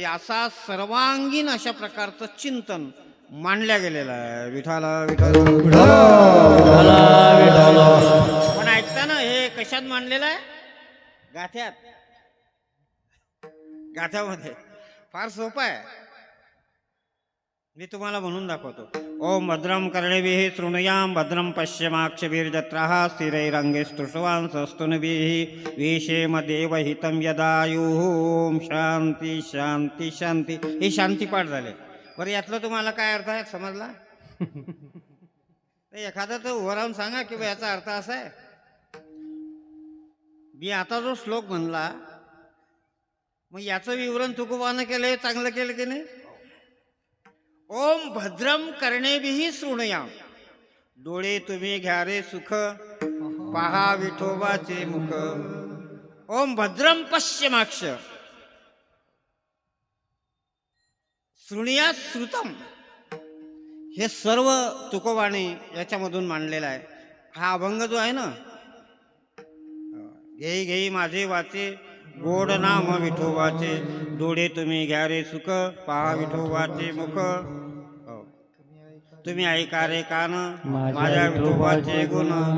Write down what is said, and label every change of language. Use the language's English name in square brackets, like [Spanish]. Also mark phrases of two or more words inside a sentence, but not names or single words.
[Marathi] असा सर्वांगीण अशा प्रकारचं चिंतन मांडल्या गेलेलं आहे. विठाला विठाला पण ऐकताना हे कशात मांडलेलं आहे? गाथ्यात. गाथ्यामध्ये फार सोपं आहे. मी तुम्हाला म्हणून दाखवतो. [Sanskrit] ओम भद्रम कर्णेभिः शृणुयाम भद्रम पश्यमाक्षभिर्जत्राः स्थिरैरङ्गैस्तुष्टुवान् स्वस्तुनभिः विषेम देवहितं यदायुः. ओम शांती शांती शांती. [Marathi] हे शांती पाठ झाले. बरं, यातलं तुम्हाला काय अर्थ आहे समजला? एखादा तर उभं राहून सांगा की याचा अर्थ असा आहे. मी आता जो श्लोक म्हणला मग याचं विवरण तुकोबानं केलं, चांगलं केलं की नाही? [Sanskrit] ओम भद्रम कर्णेभिः शृणुयाम. [Marathi] डोळे तुम्ही घ्या रे सुख, पहा विठोबाचे मुख. [Sanskrit] ओम भद्रम पश्यमाक्ष शृणुया श्रुतम. [Marathi] हे सर्व तुकोबाने याच्यामधून मांडलेलं आहे. हा अभंग जो आहे ना, घेई घेई माझे वाचे गोड नाम विठोबाचे, डोळे तुम्ही घ्या रे सुख, पहा विठोबाचे मुख. तुम्ही ऐका रे कान माझ्या विठोबाचे गुण.